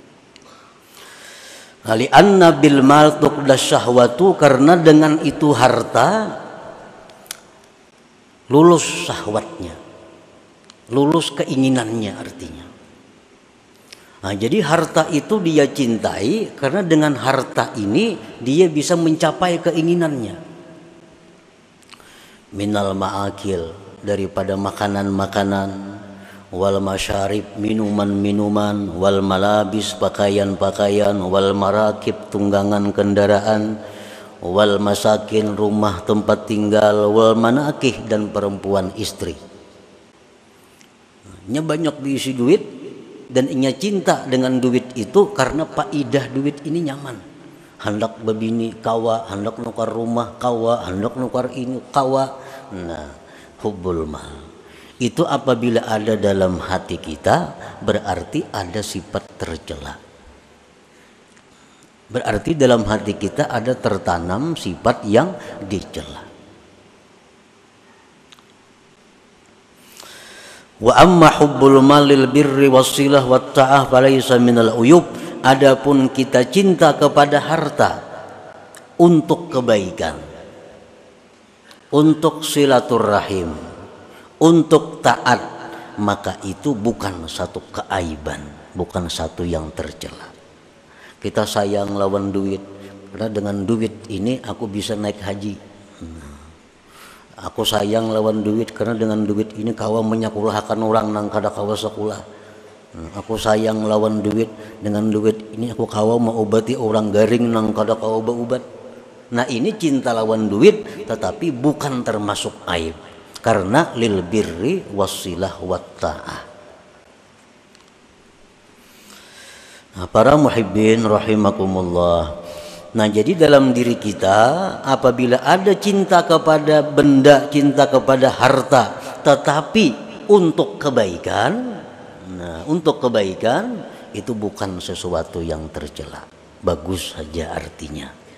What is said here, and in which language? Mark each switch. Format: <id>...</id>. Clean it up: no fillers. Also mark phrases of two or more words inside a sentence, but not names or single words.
<ar>لأن بالمال تقضى الشهوة,</ar> <bjn>karena dengan itu harta lulus syahwatnya, lulus keinginannya artinya. Nah, jadi harta itu dia cintai karena dengan harta ini dia bisa mencapai keinginannya.</bjn> <ar>من المآكل,</ar> <bjn>daripada makanan-makanan,</bjn> <ar>والمشارب,</ar> <bjn>minuman-minuman,</bjn> <ar>والملابس,</ar> <bjn>pakaian-pakaian,</bjn> <ar>والمراكب,</ar> <bjn>tunggangan kendaraan,</bjn> <ar>والمساكن,</ar> <bjn>rumah tempat tinggal,</bjn> <ar>والمناكح,</ar> <bjn>dan perempuan istri. Banyak diisi duit, dan inya cinta dengan duit itu karena faidah duit ini nyaman. Hendak babini kawa, hendak nukar rumah kawa, hendak nukar ini kawa. Nah,</bjn> <ar>حب المال</ar> <bjn>itu apabila ada dalam hati kita, berarti ada sifat tercela. Berarti dalam hati kita ada tertanam sifat yang dicela.</bjn> <ar>وأما حب المال للبر وسيلة والطاعة فليس من العيوب.</ar> <bjn>Adapun kita cinta kepada harta untuk kebaikan, untuk silaturahim, untuk taat, maka itu bukan satu keaiban, bukan satu yang tercela. Kita sayang lawan duit, karena dengan duit ini aku bisa naik haji. Aku sayang lawan duit karena dengan duit ini kawa menyakulahkan orang nang kada kawa sekolah. Aku sayang lawan duit, dengan duit ini aku kawa mengobati orang garing nang kada kawa berobat. Nah ini cinta lawan duit, tetapi bukan termasuk aib, karena</bjn> <ar>للبر وسيلة والطاعة.</ar> <bjn>Nah, para</bjn> <ar>المحبين رحمكم الله.</ar> <bjn>Nah jadi dalam diri kita apabila ada cinta kepada benda, cinta kepada harta, tetapi untuk kebaikan, nah untuk kebaikan itu bukan sesuatu yang tercela, bagus saja artinya.</bjn>